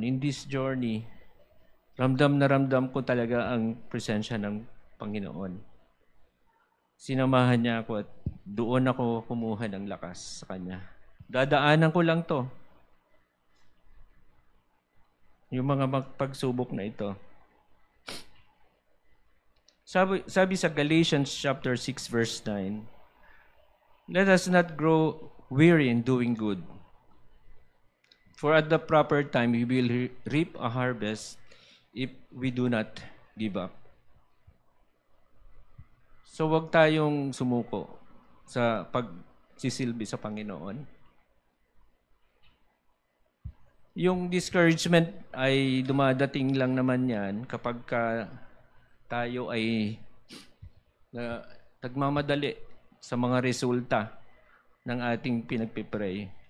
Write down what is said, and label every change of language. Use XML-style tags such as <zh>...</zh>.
<en>In this journey,</en> <tl>ramdam na ramdam ko talaga ang presensya ng Panginoon. Sinamahan niya ako at doon ako kumuha ng lakas sa Kanya. Dadaanan ko lang to. Yung mga pagsubok na ito. Sabi sa</tl> <en>Galatians chapter 6 verse 9, let us not grow weary in doing good. For at the proper time, we will reap a harvest if we do not give up.</en> <tl>So wag tayong sumuko sa pagsisilbi sa Panginoon. Yung discouragement ay dumadating lang naman yan kapag tayo ay nagmamadali sa mga resulta ng ating pinagpipray.</tl>